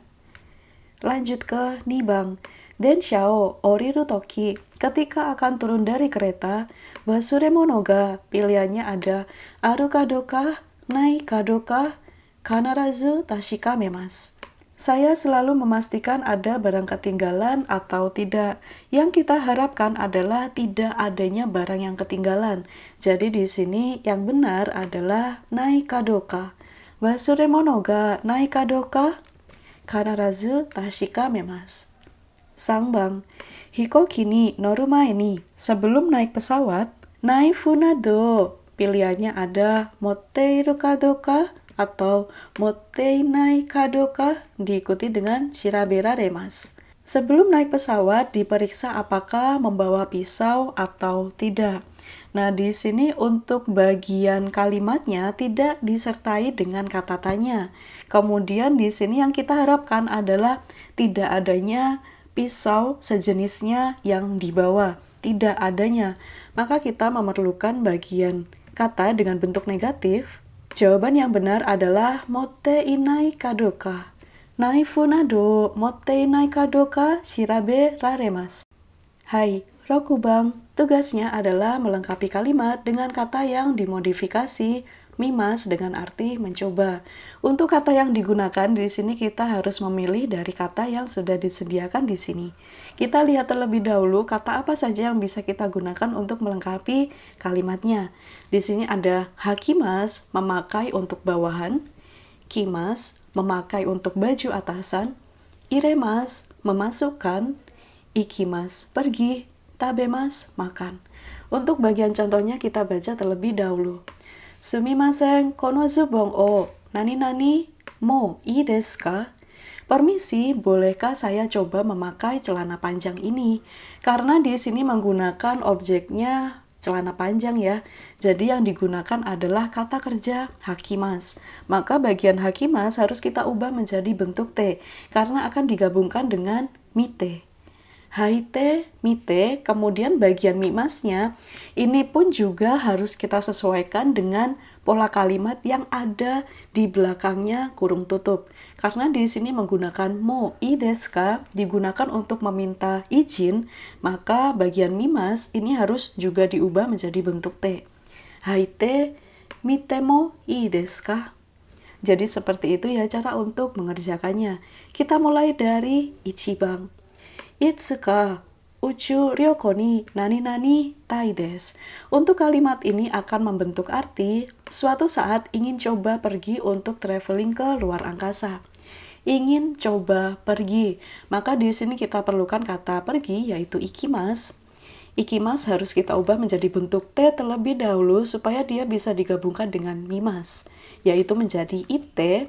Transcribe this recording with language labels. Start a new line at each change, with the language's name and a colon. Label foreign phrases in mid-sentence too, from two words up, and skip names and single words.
Indonesian: Lanjut ke
Japanese: 2 番. 電車を降りるとき,
Indonesian: ketika akan turun dari kereta,
Japanese: 忘れ物が,
Indonesian: pilihannya ada
Japanese: あるかどうか、ないかどうか、必ず確かめます.
Indonesian: Saya selalu memastikan ada barang ketinggalan atau tidak. Yang kita harapkan adalah tidak adanya barang yang ketinggalan. Jadi di sini yang benar adalah
Japanese: ないかどうか. 忘れ物がないかどうか、必ず確かめます. 3番. 飛行機に乗る前に,
Indonesian: sebelum naik pesawat,
Japanese: ナイフなど
Indonesian: pilihannya ada
Japanese: 持っているかどうか
Indonesian: atau
Japanese: 持っていないかどうか,
Indonesian: diikuti dengan
Japanese: 調べられます.
Indonesian: Sebelum naik pesawat, diperiksa apakah membawa pisau atau tidak. Nah, di sini untuk bagian kalimatnya tidak disertai dengan kata tanya. Kemudian di sini yang kita harapkan adalah tidak adanya pisau sejenisnya yang dibawa. Tidak adanya. Maka kita memerlukan bagian kata dengan bentuk negatif. Jawaban yang benar adalah
Japanese: 持っていないかどうか. ナイフなど持っていないかどうか調べられます. はい、六番,
Indonesian: tugasnya adalah melengkapi kalimat dengan kata yang dimodifikasi mimas dengan arti mencoba. Untuk kata yang digunakan di sini kita harus memilih dari kata yang sudah disediakan di sini. Kita lihat terlebih dahulu kata apa saja yang bisa kita gunakan untuk melengkapi kalimatnya. Di sini ada hakimas, memakai untuk bawahan, kimas, memakai untuk baju atasan, iremas, memasukkan, ikimas, pergi, tabemas, makan. Untuk bagian contohnya kita baca terlebih dahulu.
Japanese: すみません、このズボンをなになにもいいですか?
Indonesian: Permisi, bolehkah saya coba memakai celana panjang ini? Karena di sini menggunakan objeknya celana panjang ya. Jadi yang digunakan adalah kata kerja hakimas. Maka bagian hakimas harus kita ubah menjadi bentuk T karena akan digabungkan dengan mite.
Japanese: 履いて、見て,
Indonesian: kemudian bagian mimasnya ini pun juga harus kita sesuaikan dengan pola kalimat yang ada di belakangnya kurung tutup. Karena di sini menggunakan
Japanese: もいいですか
Indonesian: digunakan untuk meminta izin, maka bagian mimas ini harus juga diubah menjadi bentuk T.
Japanese: 履いて、見てもいいですか?
Indonesian: Jadi seperti itu ya cara untuk mengerjakannya. Kita mulai dari
Japanese: 一番。いつか宇宙旅行になになにたいです.
Indonesian: Untuk kalimat ini akan membentuk arti suatu saat ingin coba pergi untuk traveling ke luar angkasa. Ingin coba pergi. Maka di sini kita perlukan kata pergi yaitu ikimas. Ikimas harus kita ubah menjadi bentuk T terlebih dahulu supaya dia bisa digabungkan dengan mimas, yaitu menjadi ite.